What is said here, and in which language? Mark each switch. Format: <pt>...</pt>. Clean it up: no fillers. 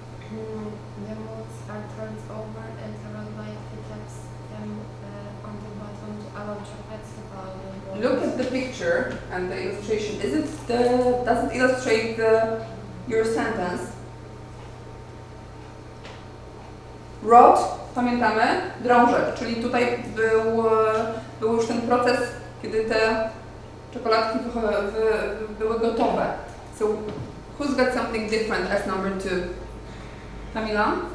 <en>The molds are turned over and a rod lightly taps them on the bottom to about chocolates, about Look at the picture and the illustration. Does it illustrate your sentence?</en> <pl>Rod, pamiętamy? Drążek, czyli tutaj był już ten proces, kiedy te czekoladki były gotowe.</pl> <en>So, who's got something different as number 2? Camila?</en>